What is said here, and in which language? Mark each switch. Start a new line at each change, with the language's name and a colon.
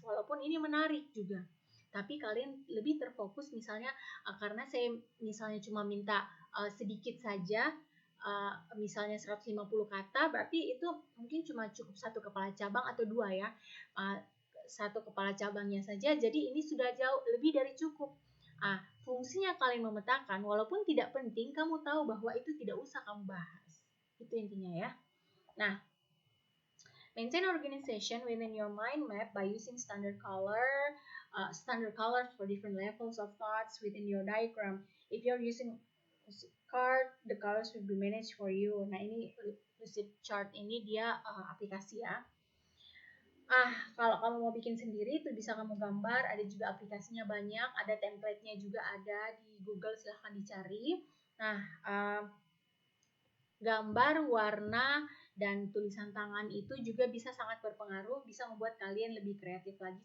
Indonesian: Walaupun ini menarik juga. Tapi kalian lebih terfokus misalnya karena saya misalnya cuma minta sedikit saja, misalnya 150 kata, berarti itu mungkin cuma cukup satu kepala cabang atau dua ya. Satu kepala cabangnya saja, jadi ini sudah jauh lebih dari cukup. Fungsinya kalian memetakan, walaupun tidak penting, kamu tahu bahwa itu tidak usah kamu bahas. Itu intinya ya.
English: Nah, maintain organization within your mind map by using standard colors for different levels of thoughts within your diagram. If you're using card, the colors will be managed for you.
Indonesian: Nah, ini Lucid Chart ini dia aplikasi ya. Kalau kamu mau bikin sendiri itu bisa kamu gambar, ada juga aplikasinya banyak, ada template-nya juga ada di Google, silahkan dicari. Nah, gambar, warna, dan tulisan tangan itu juga bisa sangat berpengaruh, bisa membuat kalian lebih kreatif lagi.